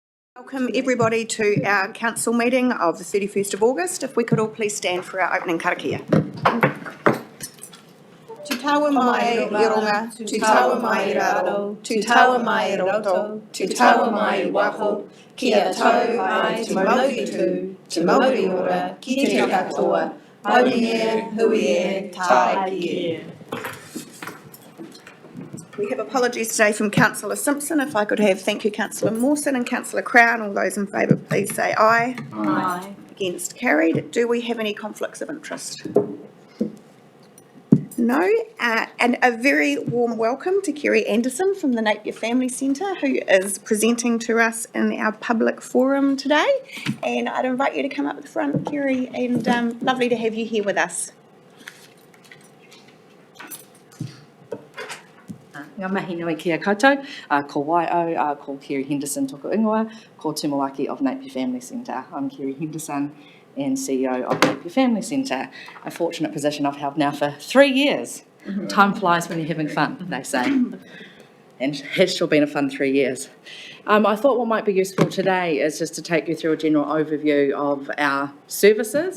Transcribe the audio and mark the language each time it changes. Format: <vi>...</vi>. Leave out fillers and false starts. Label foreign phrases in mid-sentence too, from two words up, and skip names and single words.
<en>Welcome everybody to our council meeting of the 31st of August. If we could all please stand for our opening karakia.</en> <mi>Te taua mai i runga, te taua mai i raro, te taua mai i roto, te taua mai i waho, kia tau ai te mauri tū, te mauri ora, ki te katoa, hauri e, hui e, tae ki e.</mi> <en>We have apologies today from Councillor Simpson. If I could have thank you Councillor Mawson and Councillor Crown. All those in favour please say aye. Aye. Against, carried. Do we have any conflicts of interest? No. And a very warm welcome to Kerry Anderson from the Napier Family Centre, who is presenting to us in our public forum today. And I'd invite you to come up to the front, Kerry, and lovely to have you here with us.</en> <mi>Ngā mihi nui kia koutou, ko Waio, ko Kerry Henderson toko ingoa, ko Tumawaki of Napier Family Centre.</mi> <en>I'm Kerry Henderson and CEO of Napier Family Centre, a fortunate position I've held now for 3 years. Time flies when you're having fun, they say. And it has sure been a fun 3 years. I thought what might be useful today is just to take you through a general overview of our services.</en>